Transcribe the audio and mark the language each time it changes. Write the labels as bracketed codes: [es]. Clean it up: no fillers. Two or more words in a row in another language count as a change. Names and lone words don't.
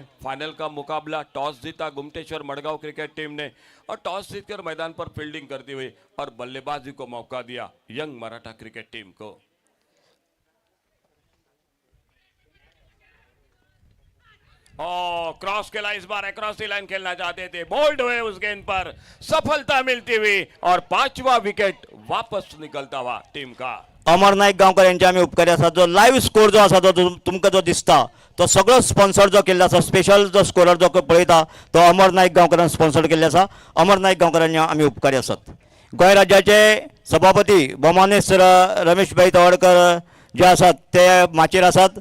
[hi] फाइनल का मुकाबला टॉस जीता गुमटेश्वर मडगांव क्रिकेट टीम ने और टॉस जीतकर मैदान पर फील्डिंग करती हुई और बल्लेबाजी को मौका दिया यंग मराठा क्रिकेट टीम को. क्रॉस खेला इस बार, [en] across the line [hi] खेलना चाहते थे, बोल्ड हुए उस गेंद पर, सफलता मिलती हुई और 5वां विकेट वापस निकलता हुआ टीम का. [kok] अमर नाईक गांवकर यांचे आमी उपकारी आसा. जो [en] live score [kok] जो आसा तो तुमकां जो दिसता तो सगळो स्पॉन्सर जो केल्लो आसा, स्पेशल जो स्कोरर जो पळयता तो अमर नाईक गांवकरान स्पॉन्सर केल्ले आसा. अमर नाईक गांवकरांनी आमी उपकारी आसात. गोंय राज्याचे सभापती भौमानेश रमेश भाई तवडकर जे आसात ते माचयेर आसात.